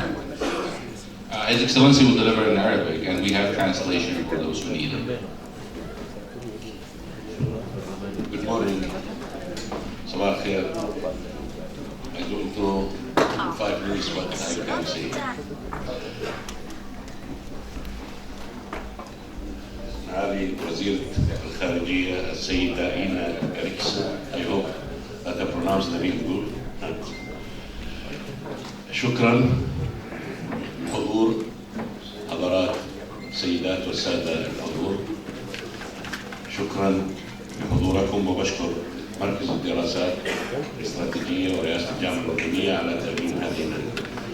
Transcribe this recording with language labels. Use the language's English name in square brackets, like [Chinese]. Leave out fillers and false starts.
[English] His Excellency will deliver in Arabic, and we have translation for those who need it. Good morning. [Arabic] Sabah khair. [English] I don't know in 5 minutes what I can say. [Arabic] معالي وزيرة الخارجية السيدة إينا كاريكس. [English] I hope that I pronounce the name good. [Arabic] شكرا لحضور حضرات السيدات والسادة الحضور. شكرا لحضوركم وبشكر مركز الدراسات الاستراتيجية ورئاسة الجامعة الأردنية على تقديم هذه الندوة.